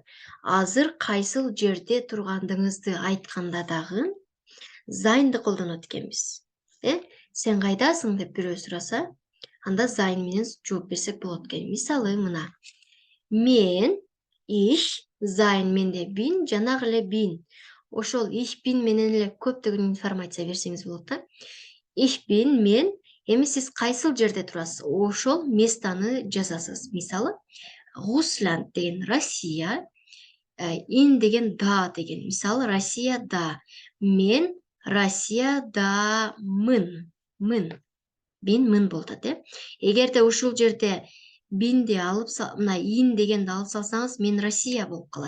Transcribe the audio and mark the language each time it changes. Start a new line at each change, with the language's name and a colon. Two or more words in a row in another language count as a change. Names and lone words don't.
Kyrgyz: Азыр кайсыл жерде тургандыгыңызды айтканда дагы зайнды колдонот экенбиз. Сен кайдасың деп бирөө сураса, анда зайн менен жооп берсек болот экен. Мисалы, мына. Мен, ich, зайн менде bin, жанагы эле bin. Ошол
German: ich bin
Kyrgyz: менен эле көптөгөн информация берсеңиз болот да.
German: Ich bin,
Kyrgyz: мен. Эми сиз кайсыл жерде турасыз? Ошол местаны жазасыз. Мисалы, Русланд деген Россия, in деген да деген. Мисалы, Россияда. Мен Россиядамын. Мын болот, Эгерде ушул жерде бинди алып, мына ин дегенди алып салсаңыз, мен Россия болуп калат.